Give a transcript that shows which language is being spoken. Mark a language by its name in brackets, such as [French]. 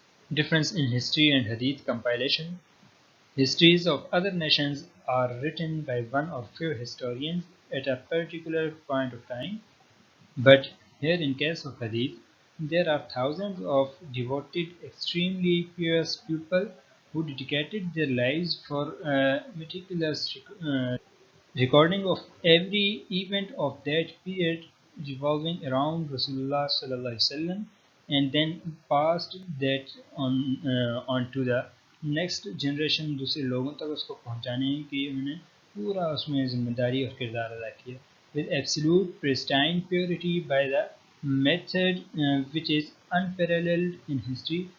[English] Difference in history and حدیث compilation. Histories of other nations are written by one or few historians at a particular point of time, but here in case of hadith, there are thousands of devoted, extremely pious people who dedicated their lives for meticulous recording of every event of that period revolving around Rasulullah sallallahu alaihi wasallam, and then passed that on to the next generation. [Urdu] دوسرے لوگوں تک اس کو پہنچانے کی انہوں نے پورا اس میں ذمہ داری اور کردار ادا کیا [English] with absolute pristine purity by the method which is unparalleled in history.